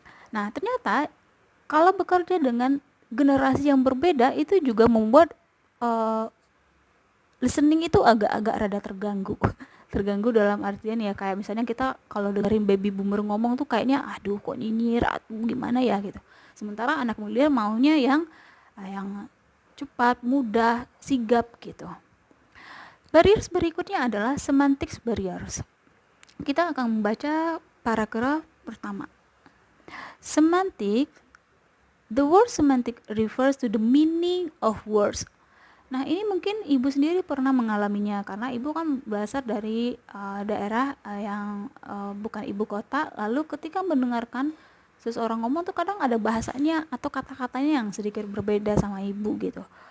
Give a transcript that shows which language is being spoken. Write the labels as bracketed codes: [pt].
[id] Nah ternyata kalau bekerja dengan generasi yang berbeda itu juga membuat listening itu agak-agak rada terganggu dalam artian ya kayak misalnya kita kalau dengerin baby boomer ngomong tuh kayaknya aduh kok nyinyir atau gimana ya gitu. Sementara anak muda maunya yang cepat, mudah, sigap gitu. Barriers berikutnya adalah semantics barriers. Kita akan membaca paragraf pertama. [en] Semantic, the word semantic refers to the meaning of words. [id] Nah ini mungkin ibu sendiri pernah mengalaminya karena ibu kan berasal dari daerah yang bukan ibu kota. Lalu ketika mendengarkan seseorang ngomong tuh kadang ada bahasanya atau kata-katanya yang sedikit berbeda sama ibu gitu.